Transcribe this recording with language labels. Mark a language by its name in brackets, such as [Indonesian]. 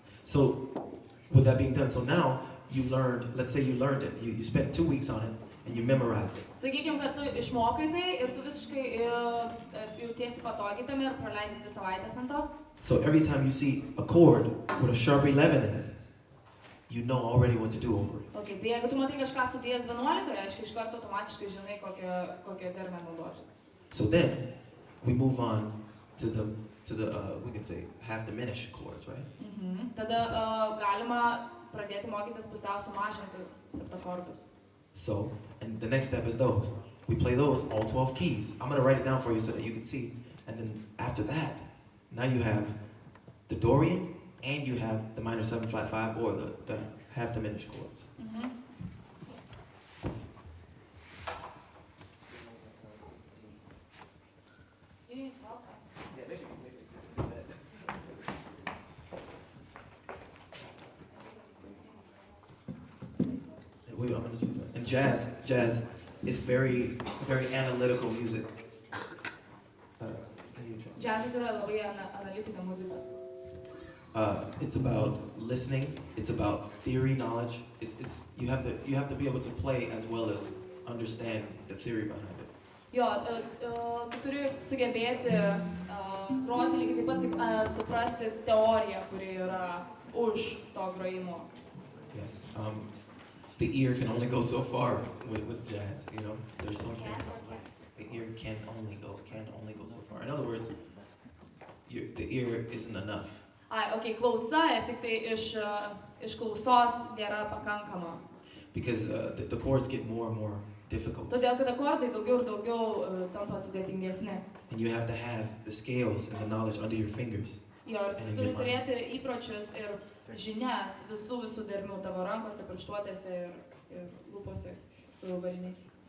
[English] So, with that being done, so now you learned, let's say you learned it, you spent 2 weeks on it, and you memorized it. [Lithuanian] Sakykime, kad tu išmokai tai ir tu visiškai jautiesi patogiai tame ir praleidi 2 savaitės ant to. [English] So every time you see a chord with a sharp 11 in it, you know already what to do over it. [Lithuanian] Okay, tai jeigu tu matai kažką su diez 11, reiškia iš karto automatiškai žinai, kokią dermę naudoti. [English] So then, we move on to the we can say half diminished chords, right? [Lithuanian] Tada galima pradėti mokytis pusiau sumažintis septakordus. [English] So, and the next step is those. We play those, all 12 keys. I'm going to write it down for you so that you can see. And then after that, now you have the Dorian and you have the minor 7 flat 5 or the half diminished chords. I'm gonna choose that. And jazz is very, very analytical music. [Lithuanian] Džiazas yra labai analitinė muzika. [English] It's about listening. It's about theory knowledge. You have to be able to play as well as understand the theory behind it. [Lithuanian] Jo, tu turi sugebėti groti lygiai taip pat kaip suprasti teoriją, kuri yra už to grojimo. [English] Yes. The ear can only go so far with jazz. You know, there's some things. The ear can only go so far. In other words, the ear isn't enough. [Lithuanian] Okay, klausa ir tik tai iš klausos nėra pakankama. [English] Because the chords get more and more difficult. [Lithuanian] Todėl, kad akordai daugiau ir daugiau tampa sudėtingesni. [English] And you have to have the scales and the knowledge under your fingers. [Lithuanian] Jo, ir tu turi turėti įpročius ir žinias visų dermių tavo rankose, pirštuotėse ir lūpose su variniais.